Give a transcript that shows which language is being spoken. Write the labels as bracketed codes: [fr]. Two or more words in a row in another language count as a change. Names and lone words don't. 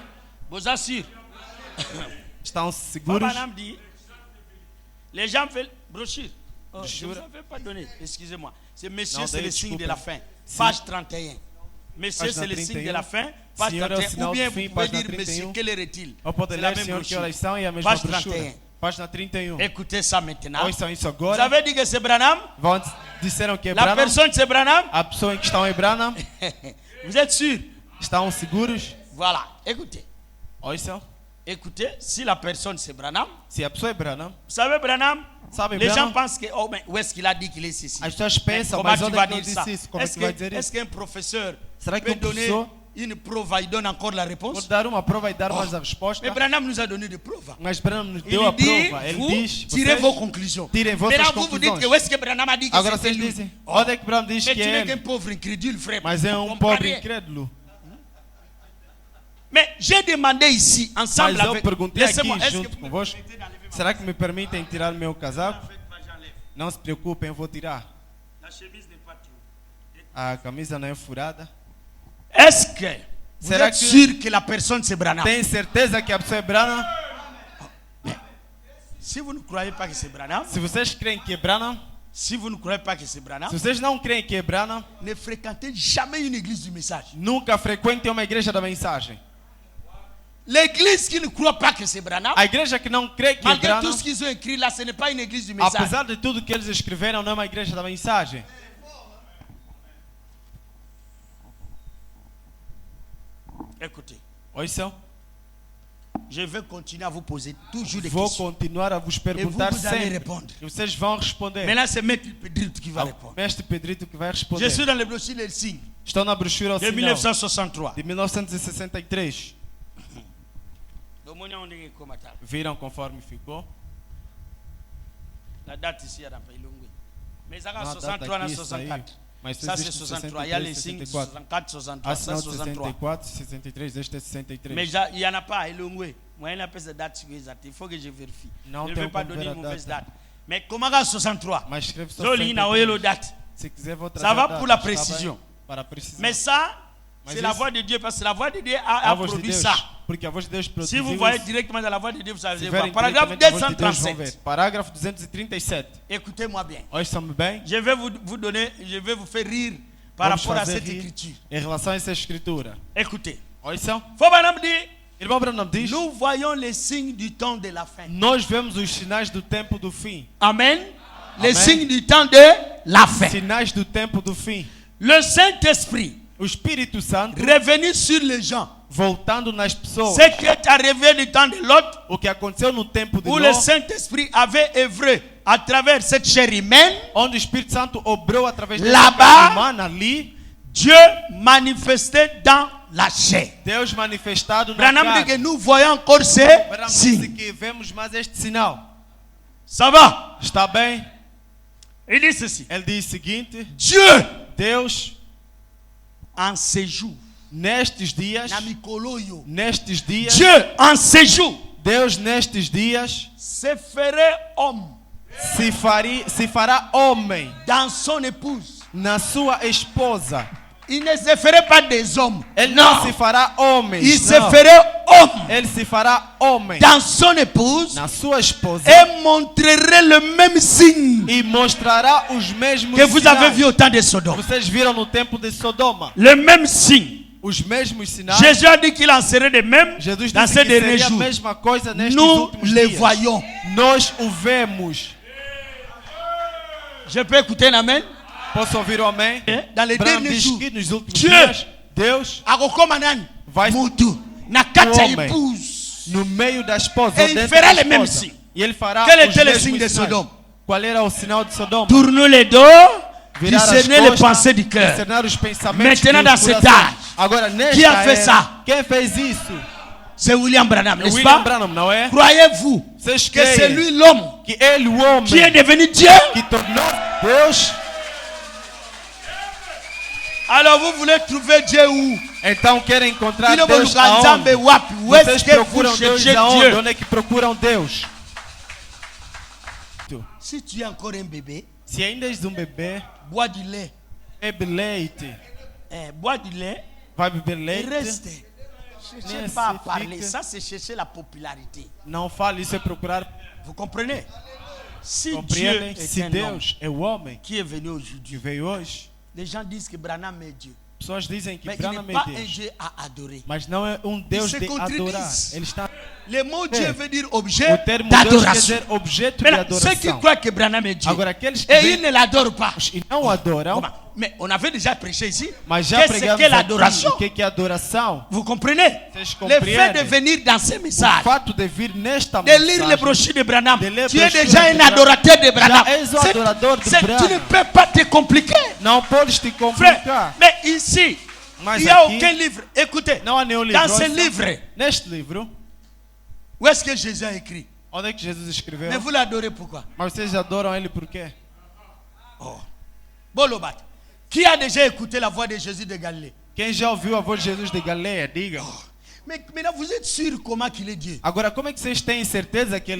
[fr] Vous assure. [pt] Estão seguros? [fr] Madame dit, les gens veulent brochure. Oh, je ne Brochure. vous avais pas donné, excusez-moi. C'est monsieur, Non, c'est le d'ailleurs, signe de [pt] desculpe. [fr] la fin. Si. Page 31. Monsieur, [pt] Página [fr] c'est le signe de [pt] 31. [fr] la fin. Page [pt] Senhor, é o [fr] 31. [pt] sinal [fr] Ou bien [pt] do fim, [fr] vous pouvez [pt] página [fr] dire, monsieur, [pt] 31. [fr] quelle heure est-il? [pt] Ou pode [fr] C'est la [pt] ler, [fr] même [pt] Senhor, que [fr] brochure. [pt] horas são e a mesma [fr] Page [pt] brochura. [fr] 31. [pt] Página 31. [fr] Écoutez ça maintenant. [pt] Ouçam isso [fr] Vous [pt] agora. [fr] avez dit que c'est Branham? [pt] Disseram que é [fr] La [pt] Branham. [fr] personne c'est Branham? [pt] A pessoa em que estão é Branham. [fr] Vous êtes sûr? [pt] Estão seguros? [fr] Voilà, écoutez. [pt] Ouçam. [fr] Écoutez, si la personne c'est Branham, [pt] Se a pessoa é Branham, [fr] vous savez Branham? [pt] sabe [fr] Les gens [pt] Branham? [fr] pensent que, oh, mais où est-ce qu'il a dit qu'il est ici? [pt] As pessoas pensam, [fr] Comment [pt] mas [fr] tu [pt] onde [fr] vas [pt] é que [fr] dire [pt] ele [fr] ça? [pt] disse isso? Como é [fr] Est-ce [pt] que vai dizer [fr] est [pt] isso? [fr] qu'un professeur [pt] Será que [fr] peut [pt] um [fr] donner [pt] professor [fr] une preuve et il donne encore la [pt] pode [fr] réponse? [pt] dar uma prova e dar mais a [fr] Mais [pt] resposta? [fr] Branham nous a donné des preuves. [pt] Mas Branham nos [fr] Il [pt] deu a [fr] dit, [pt] prova. Ele [fr] vous [pt] diz, [fr] tirez [pt] vocês [fr] vos conclusions. [pt] tirem vossas [fr] Maintenant, vous dites que où [pt] conclusões. [fr] est-ce que Branham a dit que [pt] Agora [fr] c'était [pt] vocês [fr] lui? [pt] dizem, [fr] Oh, [pt] onde é que Branham diz [fr] mais [pt] que [fr] tu [pt] é [fr] n'es qu'un [pt] ele? [fr] pauvre incrédule, frère. [pt] Mas é [fr] Tu [pt] um [fr] comprends [pt] pobre [fr] rien. [pt] incrédulo. [fr] Mais j'ai demandé ici, ensemble [pt] Mas eu [fr] avec... [pt] perguntei aqui [fr] Laissez-moi, est-ce que [pt] junto [fr] vous me [pt] convosco, [fr] permettez d'enlever ma... [pt] será que me permitem tirar meu casaco? [fr] J'enlève. [pt] Não se preocupem, eu vou tirar. [fr] La chemise n'est pas tirée. [pt] A camisa não é furada. [fr] Est-ce que vous [pt] Será [fr] êtes [pt] que- [fr] sûr que la personne c'est Branham? [pt] Tem certeza que a pessoa é Branham? [fr] Si vous ne croyez pas que c'est Branham, [pt] Se vocês creem que é Branham, [fr] si vous ne croyez pas que c'est Branham, [pt] se vocês não creem que é Branham, [fr] ne fréquentez jamais une église du message. [pt] nunca frequentem uma igreja da mensagem. [fr] L'église qui ne croit pas que c'est Branham, [pt] A igreja que não crê que é [fr] malgré tout [pt] Branham, [fr] ce qu'ils ont écrit là, ce n'est pas une église du message. [pt] apesar de tudo que eles escreveram, não é uma igreja da mensagem. [fr] Écoutez, [pt] Ouçam, [fr] je vais continuer à vous poser toujours des [pt] vou [fr] questions. [pt] continuar a vos [fr] Et vous, [pt] perguntar [fr] vous allez [pt] sempre. [fr] répondre. [pt] E vocês vão responder. [fr] Maintenant, c'est Maître Pedrito qui va répondre. [pt] Mestre Pedrito que vai [fr] Je [pt] responder. [fr] suis dans le brochure Les Signes [pt] Estou na brochura ao [fr] de [pt] sinal [fr] 1963. [pt] de 1963. [ln] Domonion ndenge komata. [pt] Viram conforme ficou? [fr] La date ici à Ilungwe. Mais ça [pt] Não, a data [fr] 63 na [pt] aqui, isso aí. [fr] 64. [pt] Mas [fr] Ça c'est [pt] existe [fr] 63. Il y a les [pt] 63, [fr] signes [pt] 64. [fr] 64, 63, [pt] Há [fr] ça [pt] sinal de [fr] 63. [pt] 64, 63, este é 63. [fr] Mais il n'y en a pas à Ilungwe. Moi, il n'y a pas de date exacte. Il faut que je vérifie. Non, Je ne [pt] tem [fr] vais pas [pt] como [fr] donner [pt] ver a [fr] une mauvaise [pt] data. [fr] date. Mais comment à 63? [pt] Mas escreve só [ln] Zoli na [pt] 63. [ln] oyelo date. [pt] Se quiser vou trazer [fr] Ça va [pt] a data, [fr] pour la [pt] está bem? [fr] précision. [pt] Para a precisão. [fr] Mais ça, Mais c'est la [pt] isso- [fr] voix de Dieu parce que la voix de Dieu [pt] A a voz de [fr] produit [pt] Deus. [fr] ça. [pt] Porque a voz de Deus [fr] Si [pt] produziu [fr] vous voyez [pt] isso. [fr] directement dans la voix de Dieu, vous [pt] Se [fr] allez [pt] verem [fr] voir. Paragraphe [pt] diretamente a voz de Deus, vão ver. [fr] 237. [pt] Parágrafo 237. [fr] Écoutez-moi bien. [pt] Ouçam-me bem. [fr] Je vais vous donner, je vais vous faire rire par [pt] Vamos [fr] rapport à [pt] fazer [fr] cette [pt] rir [fr] écriture. [pt] em relação a essa escritura. [fr] Écoutez. [pt] Ouçam. [fr] Faut madame dire, [pt] Irmão Branham diz, [fr] nous voyons les signes du temps de la fin. [pt] nós vemos os sinais do tempo do fim. [fr] Amen. Les [pt] Amen. [fr] signes du temps de la fin. [pt] Sinais do tempo do fim. [fr] Le Saint-Esprit [pt] O Espírito Santo [fr] revenu sur les gens. [pt] voltando nas pessoas. [fr] Ce qui est arrivé du temps de l'autre, [pt] O que aconteceu no tempo de [fr] où le [pt] Ló, [fr] Saint-Esprit avait œuvré à travers cette chair humaine, [pt] onde o Espírito Santo obrou através da [fr] Lá-bas, [pt] carne humana ali, [fr] Dieu manifesté dans la chair. [pt] Deus manifestado na [fr] Branham dit que [pt] carne. [fr] nous voyons encore ces [pt] Branham disse [fr] signes. [pt] que vemos mais este sinal. [fr] Ça va? [pt] Está bem? [fr] Il dit ceci. [pt] Ele diz o seguinte: [fr] Dieu, [pt] Deus, [fr] en séjour, [pt] nestes dias, [fr] Dieu en séjour [pt] Deus nestes dias [fr] se ferait homme [pt] se fará homem [fr] dans son épouse. [pt] na sua esposa. [fr] Il ne se ferait pas des hommes. [pt] Ele [fr] Non. [pt] não se fará homem. [fr] Il se [pt] não. [fr] ferait homme [pt] Ele se fará homem [fr] dans son épouse [pt] na sua esposa [fr] et montrerait le même signe [pt] e mostrará os mesmos [fr] que vous avez [pt] sinais. [fr] vu au temps de Sodome. [pt] Vocês viram no tempo de Sodoma. [fr] Le même signe. [pt] Os mesmos sinais. [fr] Jésus a dit qu'il en serait de même [pt] Jesus [fr] dans [pt] disse [fr] ces [pt] que [fr] derniers [pt] seria a [fr] jours. [pt] mesma coisa nestes [fr] Nous [pt] últimos [fr] les [pt] dias. [fr] voyons. [pt] Nós o vemos. [fr] Je peux écouter un amen? [pt] Posso ouvir o amém? [fr] Dans les [pt] Branham [fr] derniers [pt] diz [fr] jours, [pt] que nos últimos [fr] Dieu [pt] dias, Deus [ln] agokomanan [pt] vai [ln] mutu na kati ya [pt] homem. [fr] épouse. [pt] no meio da esposa, [fr] Et [pt] ou [fr] il [pt] dentro [fr] fera [pt] da [fr] les mêmes [pt] esposa. [fr] signes. [pt] E ele fará [fr] Quel [pt] os [fr] était le [pt] mesmos [fr] signe de [pt] sinais. [fr] Sodome? [pt] Qual era o sinal de Sodoma? [fr] Tournez les dos, [pt] Virar as [fr] discernez les [pt] costas, [fr] pensées du cœur. [pt] discernar os pensamentos [fr] Maintenant, [pt] dos [fr] dans cet [pt] corações. [fr] âge, [pt] Agora, nesta [fr] qui a fait [pt] era, [fr] ça? [pt] quem fez isso? [fr] C'est William Branham, n'est-ce [pt] William [fr] pas? [pt] Branham, não é? [fr] Croyez-vous [pt] Vocês [fr] que c'est [pt] creem [fr] lui l'homme [pt] que ele, o homem, [fr] qui est devenu Dieu? [pt] que tornou Deus? [fr] Alors vous voulez trouver Dieu où? [pt] Então querem encontrar Filho Deus [ln] Nzambe [pt] aonde? [fr] wapi? Où est-ce [pt] Vocês [fr] que vous [pt] procuram Deus [fr] cherchez [pt] aonde? [fr] Dieu? [pt] Onde é que procuram Deus? [fr] Si tu es encore un bébé, [pt] Se ainda és bebê, [fr] bois du lait. [pt] bebe leite. [fr] Bois du lait [pt] Vai beber [fr] et [pt] leite. [fr] reste. Ne cherchez [pt] Nesse [fr] pas à parler. [pt] fica. [fr] Ça, c'est chercher la popularité. [pt] Não fale, isso é procurar. [fr] Vous comprenez? Si Dieu [pt] Compreendem? [fr] est [pt] Se [fr] un homme [pt] Deus é o homem [fr] qui est venu [pt] que [fr] aujourd'hui, [pt] veio hoje, [fr] les gens disent que Branham est Dieu. [pt] pessoas dizem que [fr] Mais il [pt] Branham [fr] n'est [pt] é [fr] pas un [pt] Deus. [fr] Dieu à adorer. [pt] Mas não é um Deus se de contradizem. adorar. Ele está. [fr] Le mot [pt] É. [fr] Dieu veut dire [pt] O [fr] objet [pt] termo Deus quer [fr] d'adoration. [pt] dizer objeto de [fr] Maintenant, ceux qui [pt] adoração. [fr] croient que Branham est Dieu, [pt] Agora, aqueles que [fr] et [pt] veem [fr] ils ne l'adorent pas. [pt] e não adoram, [fr] Comment? Mais on avait déjà prêché ici. [pt] mas já [fr] Qu'est-ce [pt] pregamos [fr] qu'est [pt] aqui [fr] l'adoration? [pt] o que é adoração. [fr] Vous comprenez? [pt] Vocês [fr] Le fait de [pt] compreendem? [fr] venir dans ces [pt] O [fr] messages, [pt] fato de vir nesta [fr] de lire les [pt] mensagem, [fr] brochures de Branham, [pt] de ler [fr] tu es [pt] brochures [fr] déjà [pt] de [fr] un [pt] Branham. [fr] adorateur de Branham. [pt] Já és o adorador de [fr] Tu ne [pt] Branham. [fr] peux pas te compliquer. [pt] não podes te [fr] Frère, [pt] complicar. [fr] mais ici, [pt] Mas [fr] il n'y a [pt] aqui, [fr] aucun livre. Écoutez, [pt] não há nenhum livro. [fr] dans ce [pt] Ouça, [fr] livre, [pt] neste livro, [fr] où est-ce que Jésus a écrit? [pt] onde é que Jesus escreveu? [fr] Mais vous l'adorez pourquoi? [pt] Mas vocês adoram ele por quê? Bolobat. [fr] Qui a déjà écouté la voix de Jésus de Galilée? [pt] Quem já ouviu a voz de Jesus de Galileia, diga. [fr] Mais maintenant, vous êtes sûr comment qu'il est Dieu? [pt] Agora, como é que vocês têm certeza que ele